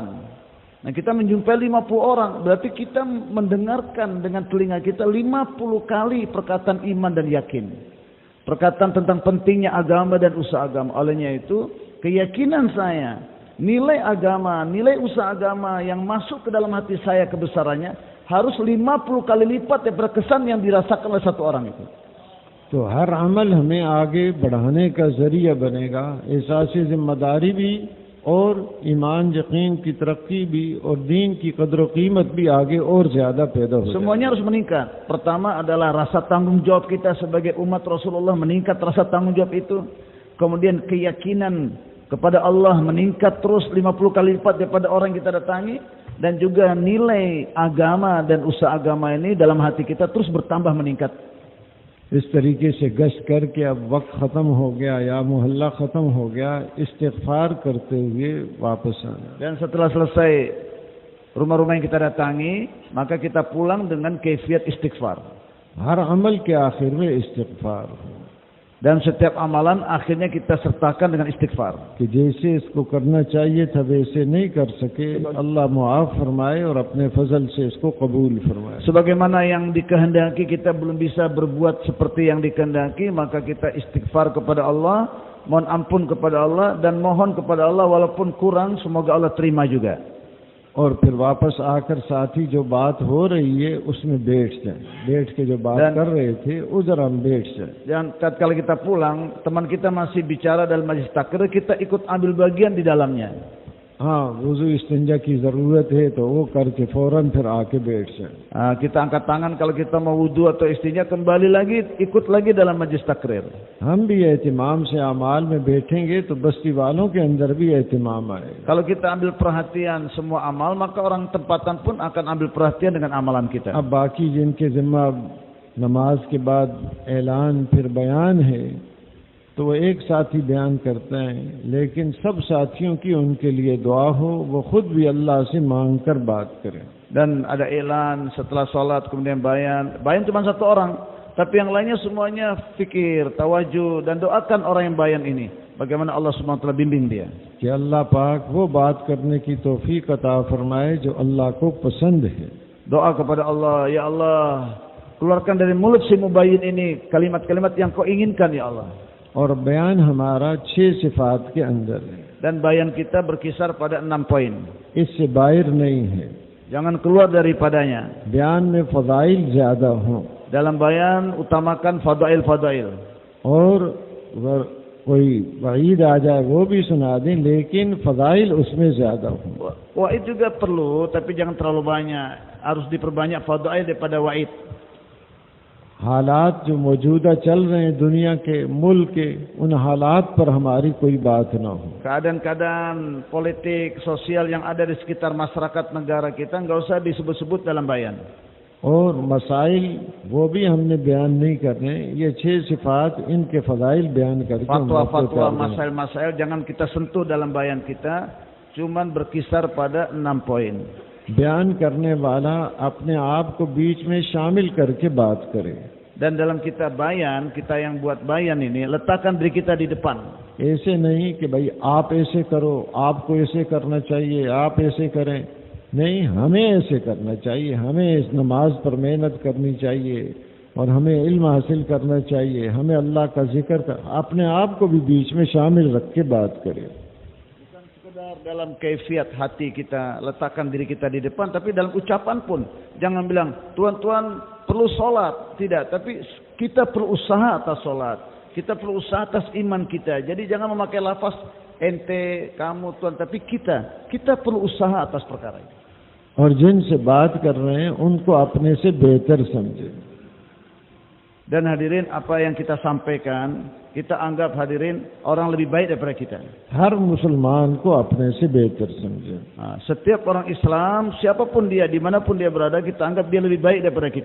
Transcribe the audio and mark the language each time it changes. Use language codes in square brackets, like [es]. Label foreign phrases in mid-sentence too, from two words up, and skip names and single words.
[id] Nah, kita menjumpai 50 orang, berarti kita mendengarkan dengan telinga kita 50 kali perkataan iman dan yakin. Perkataan tentang pentingnya agama dan usaha agama. Olehnya itu, keyakinan saya, nilai agama, nilai usaha agama yang masuk ke dalam hati saya kebesarannya harus 50 kali lipat daripada kesan yang dirasakan oleh satu orang itu. [hi] तो हर अमल हमें आगे बढ़ाने का जरिया बनेगा, एहसास जिम्मेदारी भी और ईमान यकीन की तरक्की भी और दीन की कदर कीमत भी आगे और ज्यादा पैदा हो। [id] Semuanya harus meningkat. Pertama adalah rasa tanggung jawab kita sebagai umat Rasulullah meningkat, rasa tanggung jawab itu. Kemudian keyakinan kepada Allah meningkat terus 50 kali lipat daripada orang yang kita datangi, dan juga nilai agama dan usaha agama ini dalam hati kita terus bertambah meningkat. [hi] इस तरीके से गश्त करके अब वक्त ख़त्म हो गया या मोहल्ला ख़त्म हो गया, इस्तिग़फ़ार करते हुए वापस आना। [id] Dan setelah selesai rumah-rumah yang kita datangi, maka kita pulang dengan kaifiat istighfar. [hi] हर अमल के आखिर में इस्तिग़फ़ार, [id] dan setiap amalan akhirnya kita sertakan dengan istighfar. [hi] कि जैसे इसको करना चाहिए था वैसे नहीं कर सके, अल्लाह मुआफ़ फरमाए और अपने फजल से इसको कबूल फरमाए। [id] Sebagaimana yang dikehendaki kita belum bisa berbuat seperti yang dikehendaki, maka kita istighfar kepada Allah, mohon ampun kepada Allah, dan mohon kepada Allah walaupun kurang, semoga Allah terima juga. [hi] और फिर वापस आकर साथी जो बात हो रही है उसमें बैठ जाए, बैठ के जो बात कर रहे थे उधर हम बैठ जाए। [id] Dan tatkala kita pulang, teman kita masih bicara dalam majlis takrir, kita ikut ambil bagian di dalamnya. [hi] हाँ, वुज़ू इस्तिंजा की ज़रूरत है तो वो करके फौरन फिर आके बैठ जाए। [id] Kita angkat tangan kalau kita mau wudu atau istinja, kembali lagi ikut lagi dalam majlis takrir. [hi] हम भी एहतिमाम से अमाल में बैठेंगे तो बस्ती वालों के अंदर भी एहतिमाम आएगा। [id] Kalau kita ambil perhatian semua amal, maka orang tempatan pun akan ambil perhatian dengan amalan kita. [hi] अब बाकी जिनके जिम्मा नमाज के बाद ऐलान फिर बयान है तो वो एक साथी बयान करते हैं, लेकिन सब साथियों की उनके लिए दुआ हो, वो खुद भी अल्लाह से मांग कर बात करें। [id] Dan ada elan setelah sholat, kemudian bayan cuma satu orang, tapi yang lainnya semuanya fikir, tawajuh, dan doakan orang yang bayan ini bagaimana Allah [ar] Subhanahu wa taala [id] bimbing dia. [hi] कि अल्लाह पाक वो बात करने की तौफीक अता फरमाए जो अल्लाह को पसंद है। [id] Doa kepada Allah, ya Allah, keluarkan dari mulut si mubayyin ini kalimat-kalimat yang kau inginkan ya Allah. [hi] और बयान हमारा 6 सिफात के अंदर है, [id] dan bayan kita berkisar pada 6 poin. [hi] इससे बाहर नहीं है। [id] Jangan keluar daripadanya. [hi] बयान में फजाइल ज्यादा हों, [id] Dalam bayan utamakan fadail-fadail. [hi] और कोई वईद आ जाए वो भी सुना दें, लेकिन फजाइल उसमें ज्यादा हों। [id] Wa'id juga perlu, tapi jangan terlalu banyak. Harus diperbanyak fadail daripada wa'id. [hi] हालात जो मौजूदा चल रहे हैं दुनिया के, मुल्क के, उन हालात पर हमारी कोई बात ना हो। [id] Keadaan-keadaan politik, sosial yang ada di sekitar masyarakat negara kita nggak usah disebut-sebut dalam bayan. [hi] और मसाइल वो भी हमने बयान नहीं करने, ये 6 सिफात इनके फजाइल बयान करके [id] Fatwa-fatwa, masail-masail jangan kita sentuh dalam bayan kita, cuman berkisar pada 6 poin. [hi] बयान करने वाला अपने आप को बीच में शामिल करके बात करे। Dan dalam kita bayan, kita yang buat bayan ini, letakkan diri kita di depan. ऐसे नहीं कि भाई आप ऐसे करो, आपको ऐसे करना चाहिए, आप ऐसे करें, नहीं, हमें ऐसे करना चाहिए। हमें इस नमाज पर मेहनत करनी चाहिए और हमें इल्म हासिल करना चाहिए। हमें अल्लाह का जिक्र कर, अपने आप को भी बीच में शामिल रख के बात करें। [id] Bukan sekedar dalam kaifiat hati kita, letakkan diri kita di depan, tapi dalam ucapan pun jangan bilang tuan-tuan perlu sholat, tidak, tapi kita perlu usaha atas sholat, kita perlu usaha atas iman kita. Jadi jangan memakai lafaz ente, kamu, tuan, tapi kita perlu usaha atas perkara itu. [hi] और जिनसे बात कर रहे हैं उनको अपने से बेहतर समझे। [id] Dan hadirin, apa yang kita sampaikan, kita anggap hadirin orang lebih baik daripada kita. [hi] हर मुसलमान को अपने से बेहतर समझे। [id] Setiap orang Islam, siapapun dia, dimanapun dia berada, kita anggap dia lebih baik daripada kita.